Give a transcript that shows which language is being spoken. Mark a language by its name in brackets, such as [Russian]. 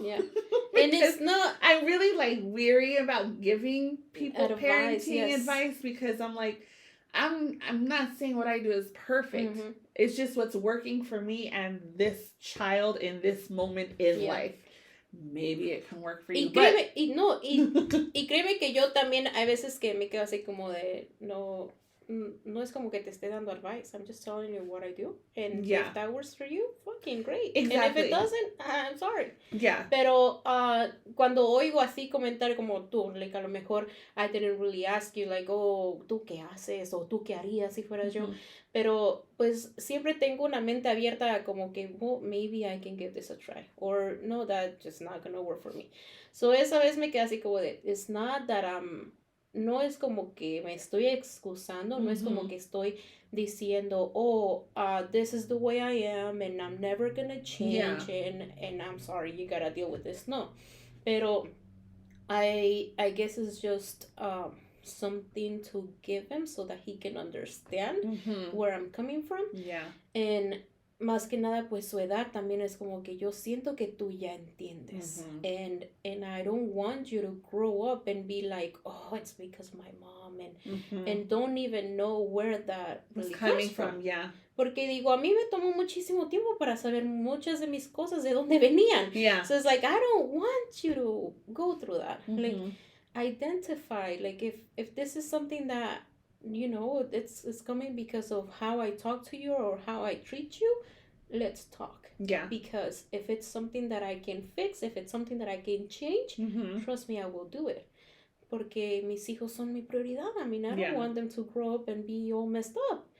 [English] Yeah. And it's not... I'm really, like, weary about giving people parenting advice because I'm like, I'm not saying what I do is perfect. It's just what's working for me and this child in this moment in life. Maybe it can work for you. [Spanish] Y créeme que yo también hay veces que me quedo así como de no es como que te esté dando advice. [English] I'm just telling you what I do. And if that works for you, fucking great. Exactly. And if it doesn't, I'm sorry. Yeah. [Spanish] Pero cuando oigo así comentar como tú, like a lo mejor [English] I didn't really ask you, [Spanish] like, oh, ¿tú qué haces? O ¿tú qué harías si fueras yo? Pero pues siempre tengo una mente abierta como que, [English] well, maybe I can give this a try. Or no, that's just not gonna work for me. So [Spanish] esa vez me quedé así como de, [English] it's not that [Spanish] no es como que me estoy excusando, no es como que estoy diciendo, [English] oh, this is the way I am and I'm never gonna change and I'm sorry, you gotta deal with this. [Spanish] No, pero [English] I guess it's just something to give him so that he can understand where I'm coming from. Yeah. And [Spanish] más que nada, pues su edad también es como que yo siento que tú ya entiendes. [English] And I don't want you to grow up and be like, oh, it's because my mom, and don't even know where that really comes from. Yeah. [Spanish] Porque digo, a mí me tomó muchísimo tiempo para saber muchas de mis cosas de dónde venían. [English] Yeah. So it's like, I don't want you to go through that. Like, identify, like, if this is something that, you know, it's coming because of how I talk to you or how I treat you, let's talk. Yeah. Because if it's something that I can fix, if it's something that I can change, trust me, I will do it. [Spanish] Porque mis hijos son mi prioridad. [English] I mean, I don't want them to grow up and be all messed up.